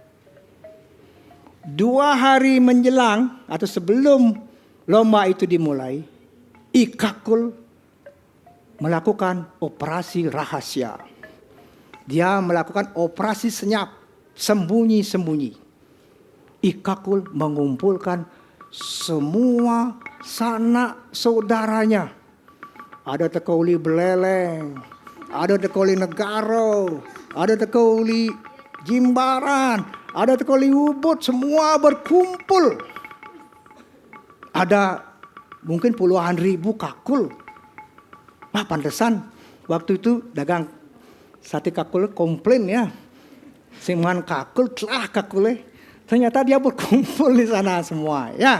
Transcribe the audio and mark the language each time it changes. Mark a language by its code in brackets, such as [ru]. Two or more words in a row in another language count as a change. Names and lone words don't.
[id] 2 hari menjelang atau sebelum lomba itu dimulai, I Kakul melakukan operasi rahasia. Dia melakukan operasi senyap, sembunyi-sembunyi. I Kakul mengumpulkan semua sanak saudaranya. Ada Tekauli Beleleng, ada Tekauli Negaro, ada Tekauli Jimbaran, ada Tekauli Ubud, semua berkumpul. Ada mungkin puluhan ribu Kakul. Nah, pantesan waktu itu dagang sate Kakul komplain ya. Semuanya Kakul telah Kakul. Ternyata dia berkumpul di sana semua ya.